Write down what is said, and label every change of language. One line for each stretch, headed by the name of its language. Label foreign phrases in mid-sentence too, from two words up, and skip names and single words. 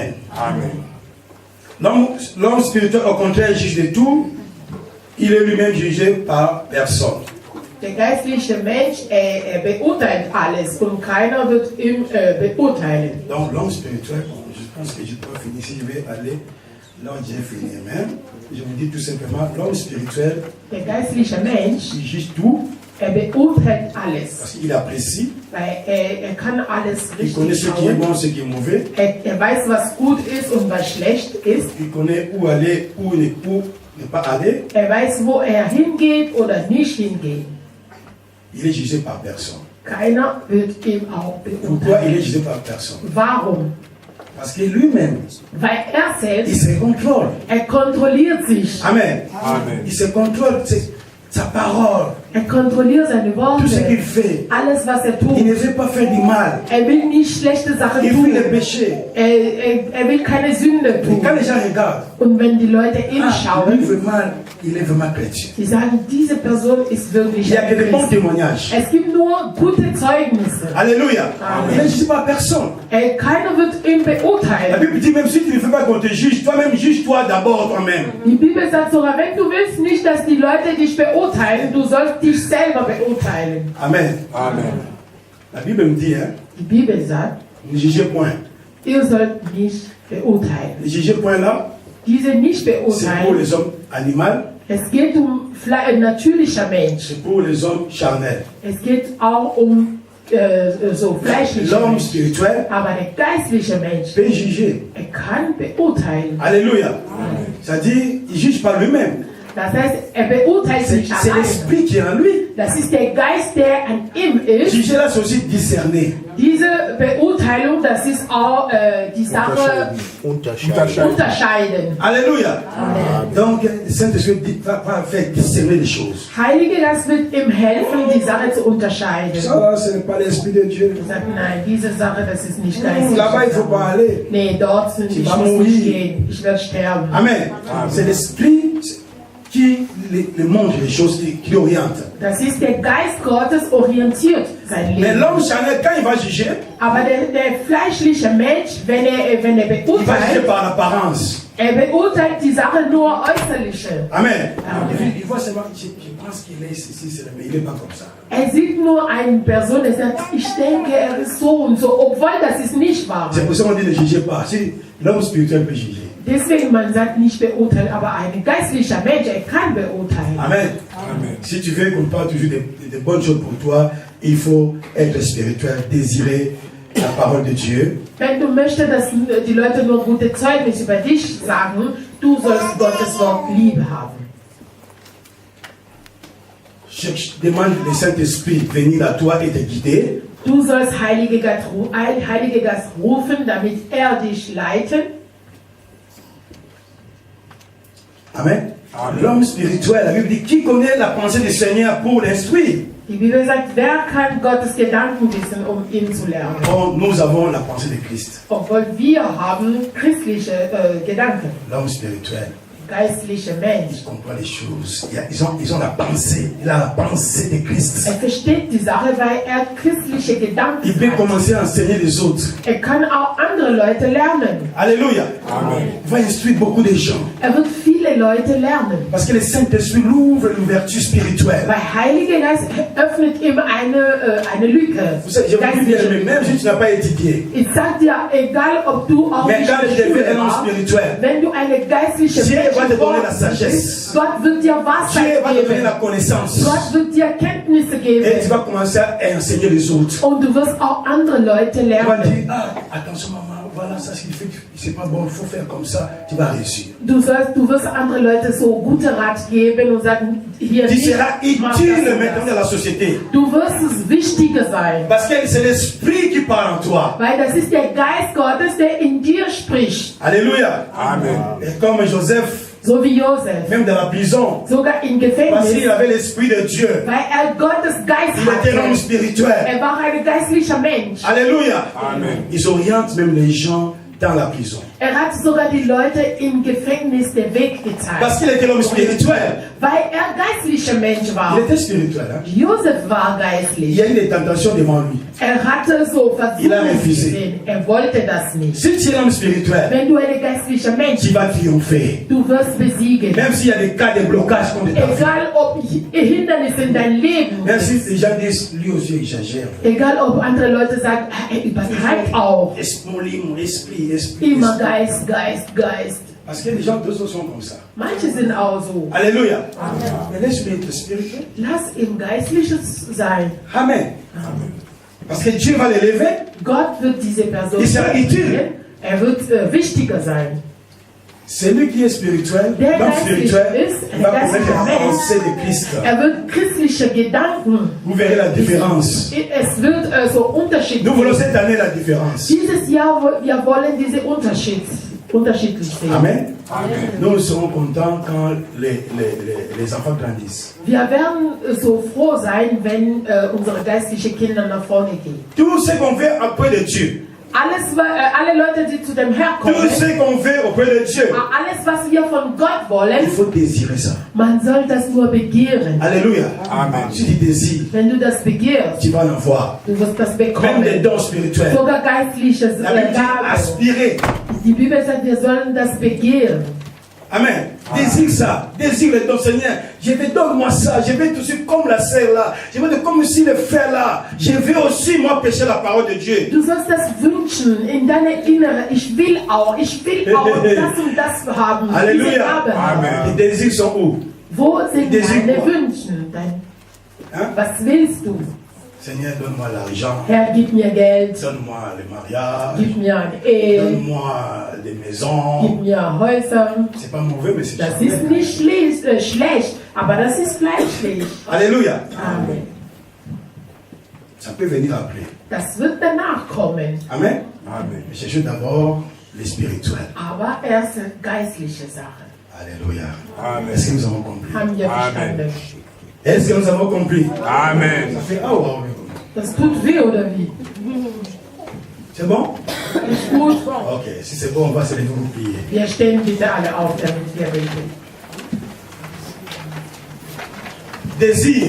French: Amen. L'homme spirituel, au contraire, juge de tout. Il est lui-même jugé par personne.
German: Der geistliche Mensch, er beurteilt alles und keiner wird ihn beurteilen.
French: Donc l'homme spirituel, je pense que je peux finir si je vais aller là où j'ai fini. Amen. Je vous dis tout simplement, l'homme spirituel,
German: Der geistliche Mensch,
French: il juge tout
German: er beurteilt alles,
French: parce qu'il apprécie,
German: weil er kann alles
French: il connaît
German: richtig
French: ce qui est
German: schauen.
French: bon, ce qui est mauvais,
German: Er weiß, was gut ist und was schlecht ist.
French: il connaît où aller, où ne pas aller.
German: Er weiß, wo er hingeht oder nicht hingeht.
French: Il est jugé par personne.
German: Keiner wird ihn auch
French: Pourquoi il est
German: beurteilen.
French: jugé par personne?
German: Warum?
French: Parce que lui-même,
German: Weil er
French: il
German: selbst,
French: se contrôle.
German: er kontrolliert sich. Amen. Amen.
French: Il se contrôle sa parole,
German: Er kontrolliert seine
French: tout ce qu'il
German: Worte,
French: fait.
German: alles, was er
French: Il
German: tut.
French: ne veut pas faire du mal.
German: Er will nicht schlechte Sachen
French: Il fuit le
German: tun.
French: péché.
German: Er will keine Sünde
French: Et quand
German: tun.
French: les gens regardent,
German: Und wenn die Leute
French: lui
German: hinschauen,
French: vraiment, il est vraiment chrétien.
German: die sagen, diese Person ist wirklich
French: Il n'y a que
German: ein
French: des bons
German: Christ.
French: témoignages.
German: Es gibt nur gute Zeugnisse. Alléluia. Amen.
French: Il ne juge pas personne.
German: Keiner wird ihn
French: La
German: beurteilen.
French: Bible dit même si tu ne veux pas qu'on te juge, toi-même juge-toi d'abord toi-même.
German: Die Bibel sagt sogar, wenn du willst nicht, dass die Leute dich beurteilen, du sollst dich selber beurteilen. Amen. Amen.
French: La Bible me dit, hein,
German: Die Bibel sagt,
French: ne jugez point.
German: ihr sollt nicht beurteilen.
French: Ne jugez point là,
German: Diese nicht
French: c'est pour
German: beurteilen.
French: les hommes animaux,
German: Es geht um natürlicher Mensch.
French: c'est pour les hommes charnels.
German: Es geht auch um so fleischliche
French: L'homme
German: Menschen.
French: spirituel
German: Aber der geistliche Mensch,
French: peut juger.
German: er kann beurteilen. Alléluia.
French: C'est-à-dire, il ne juge pas lui-même.
German: Das heißt, er beurteilt
French: C'est
German: sich
French: c'est
German: alleine.
French: l'esprit qui est en lui.
German: Das ist der Geist, der an ihm ist.
French: Juger là, c'est aussi discerner.
German: Diese Beurteilung, das ist auch die Sache unterscheiden. Alléluia.
French: Donc, le Saint-Esprit va faire discerner les choses.
German: Heilige Geist wird ihm helfen, die Sache zu unterscheiden.
French: Ça, ce n'est pas l'Esprit de Dieu.
German: Er sagt, nein, diese Sache, das ist nicht geistlich.
French: Là-bas, il ne faut pas aller.
German: Nee, dort sind ich
French: vas
German: muss
French: mourir.
German: nicht gehen. Ich werde sterben. Amen.
French: C'est l'Esprit qui les montre les choses, qui oriente.
German: Das ist der Geist Gottes orientiert sein
French: Mais
German: Leben.
French: l'homme charnel, quand il va juger,
German: Aber der fleischliche Mensch, wenn er
French: il va juger
German: beurteilt,
French: par l'apparence.
German: er beurteilt die Sache nur äußerliche. Amen. Amen.
French: Il voit seulement, je pense qu'il est ici, mais il n'est pas comme ça.
German: Er sieht nur eine Person, er sagt, ich denke, er ist so und so, obwohl das ist nicht wahr.
French: C'est pour ça qu'on dit ne jugez pas. Si l'homme spirituel peut juger.
German: Deswegen, man sagt nicht beurteilen, aber ein geistlicher Mensch, er kann beurteilen. Amen. Amen.
French: Si tu veux qu'on parle toujours de bonnes choses pour toi, il faut être spirituel, désirer la parole de Dieu.
German: Wenn du möchtest, dass die Leute nur gute Zeugnis über dich sagen, du sollst Gottes Wort Liebe haben.
French: Je demande le Saint-Esprit de venir à toi et te guider.
German: Du sollst Heilige Geist rufen, damit er dich leitet. Amen. Amen.
French: L'homme spirituel, la Bible dit, qui connaît la pensée du Seigneur pour l'instruire?
German: Die Bibel sagt, wer kann Gottes Gedanken wissen, um ihn zu lernen?
French: Bon, nous avons la pensée de Christ.
German: Obwohl wir haben christliche Gedanken,
French: L'homme spirituel,
German: geistliche Mensch.
French: il comprend les choses. Ils ont la pensée. Il a la pensée de Christ.
German: Er versteht die Sache, weil er christliche Gedanken
French: Il peut
German: hat.
French: commencer à enseigner les autres.
German: Er kann auch andere Leute lernen. Alléluia. Amen.
French: Il va instruire beaucoup de gens.
German: Er wird viele Leute lernen.
French: Parce que le Saint-Esprit l'ouvre l'ouverture spirituelle.
German: Weil Heilige Geist öffnet ihm eine Lücke.
French: Vous savez, je vous dis bien, mais même si tu n'as pas étudié,
German: Ich sag dir, egal ob du auch
French: mais
German: nicht
French: quand
German: in
French: je
German: der
French: deviens
German: Schule
French: un homme
German: warst,
French: spirituel,
German: wenn du eine geistliche
French: Dieu va te
German: Mensch
French: donner la sagesse.
German: Gott wird dir
French: Dieu
German: Weisheit
French: va te donner la
German: geben.
French: connaissance.
German: Gott wird dir Kenntnisse
French: Et tu
German: geben.
French: vas commencer à enseigner les autres.
German: Und du wirst auch andere Leute
French: Tu vas
German: lernen.
French: dire, ah, attention maman, voilà ça ce qu'il fait, c'est pas bon, il faut faire comme ça, tu vas réussir.
German: Du wirst andere Leute so gute Rat geben und sagen, hier
French: Tu
German: nicht,
French: seras
German: mach das
French: utile
German: und
French: maintenant
German: das.
French: dans la société.
German: Du wirst es Wichtige sein.
French: Parce que c'est l'Esprit qui parle en toi.
German: Weil das ist der Geist Gottes, der in dir spricht. Alléluia. Amen.
French: Et comme Joseph,
German: So wie Josef.
French: même dans la prison,
German: Sogar im
French: parce
German: Gefängnis.
French: qu'il avait l'Esprit de Dieu,
German: Weil er Gottes Geist
French: il était un homme
German: hatte.
French: spirituel.
German: Er war ein geistlicher Mensch. Alléluia. Amen.
French: Ils orientent même les gens dans la prison.
German: Er hat sogar die Leute im Gefängnis den Weg
French: Parce
German: gezeigt.
French: qu'il était l'homme spirituel.
German: Weil er geistlicher Mensch war.
French: Il était spirituel. Hein?
German: Josef war
French: Il
German: geistlich.
French: y a eu des tentations devant lui.
German: hatte so
French: Il a
German: versucht
French: refusé.
German: gesehen. Wollte das nicht.
French: Si tu es un homme spirituel,
German: Wenn du ein geistlicher Mensch
French: tu
German: bist,
French: vas triompher.
German: du wirst besiegen.
French: Même s'il y a des cas de blocage contre ta vie.
German: Egal ob Hindernisse in dein Leben,
French: Même si les gens disent, lui aussi il exagère.
German: egal ob andere Leute sagen, er übertreibt auch.
French: Esprit, mon esprit.
German: Immer Geist, Geist, Geist.
French: Parce que les gens tous sont comme ça.
German: Manche sind auch so. Alléluia.
French: Mais laisse-lui être spirituel.
German: Lass ihm Geistliches sein. Amen.
French: Parce que Dieu va l'élever.
German: Gott wird diese Person Ist er utile? erhöhen. Er wird wichtiger sein.
French: Celui qui est spirituel,
German: Der
French: l'homme
German: geistlich
French: spirituel,
German: ist,
French: il va
German: ein
French: connaître
German: geistlicher
French: la
German: Mensch.
French: pensée de Christ.
German: Er wird christliche Gedanken.
French: Vous verrez la différence.
German: Es wird so Unterschied
French: Nous voulons
German: geben.
French: cette année la différence.
German: Dieses Jahr, wir wollen diese unterschiedlich sehen. Amen.
French: Nous serons contents quand les enfants grandissent.
German: Wir werden so froh sein, wenn unsere geistlichen Kinder nach vorne gehen.
French: Tout ce qu'on fait auprès de Dieu,
German: Alle Leute, die zu dem Herrn kommen,
French: tout ce qu'on fait auprès de Dieu,
German: alles, was wir von Gott
French: il
German: wollen,
French: faut désirer ça.
German: man soll das nur begehren. Alléluia. Amen.
French: Si tu désires,
German: Wenn du das begehrst,
French: tu vas en avoir.
German: du wirst das
French: Même des
German: bekommen.
French: dons spirituels.
German: Sogar geistliches
French: La Bible dit
German: Gaben.
French: aspirer.
German: Die Bibel sagt, wir sollen das begehren.
French: Amen. Désire ça. Désire le don, Seigneur. Je veux, donne-moi ça. Je veux tout de suite comme la sœur là. Je veux comme si le frère là. Je veux aussi, moi, pécher la parole de Dieu.
German: Du sollst das wünschen in deiner Innere. Ich will auch das und das haben. Diese Alléluia. Gabe haben.
French: Les désirs sont où?
German: Wo sind
French: Désir
German: deine
French: quoi?
German: Wünschen?
French: Hein?
German: Was willst du?
French: Seigneur, donne-moi l'argent.
German: Herr, gib mir Geld,
French: Donne-moi le mariage.
German: gib mir eine Ehe,
French: Donne-moi des maisons.
German: gib mir Häuser.
French: C'est pas mauvais, mais c'est
German: Das
French: charnel.
German: ist nicht schlecht, aber das ist fleischlich. Alléluia. Amen.
French: Ça peut venir après.
German: Das wird danach kommen. Amen. Amen.
French: Mais cherchez d'abord les spirituels.
German: Aber erst geistliche Sachen. Alléluia. Amen.
French: Est-ce que nous avons compris?
German: Haben wir Amen. verstanden?
French: Est-ce que nous avons compris? Amen. Ça fait ah wow.
German: Das tut weh, oder wie?
French: C'est bon?
German: Ist gut?
French: Ok, si c'est bon, on va se lever pour prier.
German: Wir stehen bitte alle auf, damit wir beten.
French: Désir.